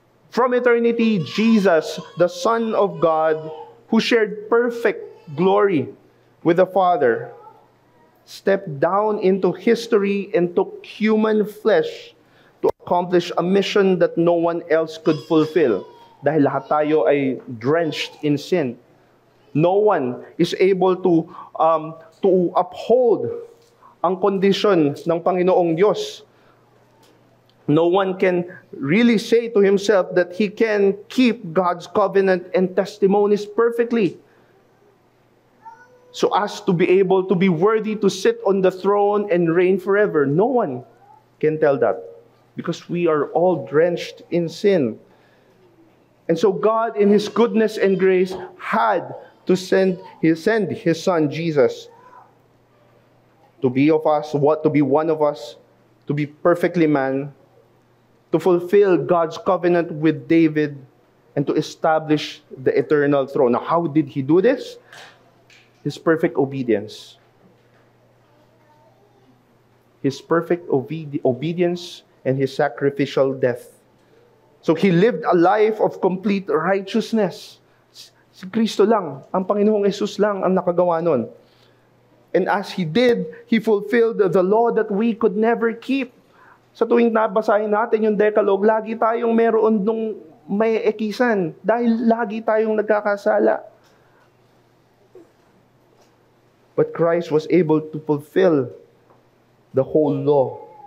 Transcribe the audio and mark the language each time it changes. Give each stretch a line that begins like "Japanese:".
English: From eternity, Jesus, the Son of God, who shared perfect glory with the Father, stepped down into history and took human flesh to accomplish a mission that no one else could fulfill.
Filipino: Dahil lahat tayo ay
English: drenched in sin. No one is able to uphold
Filipino: ang kondisyon ng Panginoong Diyos.
English: No one can really say to himself that he can keep God's covenant and testimonies perfectly, so as to be able to be worthy to sit on the throne and reign forever. No one can tell that, because we are all drenched in sin. And so God, in His goodness and grace, had to send His Son Jesus to be of us, to be one of us, to be perfectly man, to fulfill God's covenant with David, and to establish the eternal throne. Now, how did He do this? His perfect obedience. His perfect obedience and His sacrificial death. So He lived a life of complete righteousness.
Filipino: Si Kristo lang, ang Panginoong Jesus lang ang nakagawa nun.
English: And as He did, He fulfilled the law that we could never keep.
Filipino: Sa tuwing nabasahin natin yung Decalogue, lagi tayong meron nung may ekisan dahil lagi tayong nagkakasala.
English: But Christ was able to fulfill the whole law.